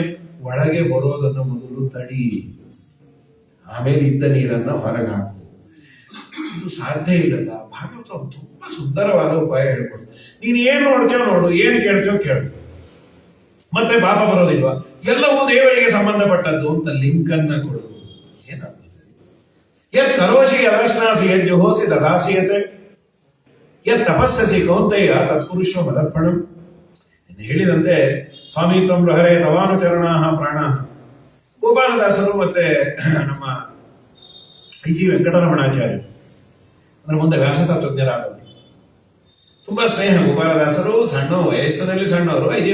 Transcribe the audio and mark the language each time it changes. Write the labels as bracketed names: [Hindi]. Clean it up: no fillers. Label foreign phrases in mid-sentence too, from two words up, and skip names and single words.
[Kannada] ಒಳಗೆ ಬರೋದನ್ನು ಮೊದಲು ತಡಿ, ಆಮೇಲೆ ಇದ್ದ ನೀರನ್ನ ಹೊರಗೆ ಹಾಕು. ಇದು ಸಾಧ್ಯ ಇಲ್ಲಲ್ಲ. ಭಾಗವತ ತುಂಬಾ ಸುಂದರವಾದ ಉಪಾಯ ಹೇಳ್ಕೊಡು. ನೀನ್ ಏನ್ ನೋಡ್ತೇವೋ ನೋಡು, ಏನ್ ಕೇಳ್ತೇವೋ ಕೇಳು, ಮತ್ತೆ ಪಾಪ ಬರೋದಿಲ್ವಾ? ಎಲ್ಲವೂ ದೇವರಿಗೆ ಸಂಬಂಧಪಟ್ಟದ್ದು ಅಂತ ಲಿಂಕ್ ಅನ್ನ ಕೊಡುದು. ಏನಾಗ್ತದೆ? [Sanskrit] ಯತ್ ಕರೋಷಿ ಯದಶ್ನಾಸಿ ಯತ್ ಜುಹೋಸಿ ದದಾಸಿಯತೆ ಯತ್ ತಪಸ್ಸಸಿ ಕೌಂತೆಯ ತತ್ಪುರುಷ ಮದರ್ಪಣಂ. ಹೇಳಿದಂತೆ ಸ್ವಾಮಿ ತ್ವಂ ಹರೇ ತವಾನುಚರಣಾಹ ಪ್ರಾಣ. [Kannada] ಗೋಪಾಲದಾಸರು ಮತ್ತೆ ನಮ್ಮ ಐ.ಜಿ. ವೆಂಕಟರಮಣಾಚಾರ್ಯ ಅಂದ್ರೆ ಮುಂದೆ ವ್ಯಾಸತತ್ವಜ್ಞರಾದವರು. ತುಂಬಾ ಸ್ನೇಹ. ಗೋಪಾಲದಾಸರು ಸಣ್ಣ ವಯಸ್ಸಿನಲ್ಲಿ ಸಣ್ಣವರು, ಐ.ಜಿ.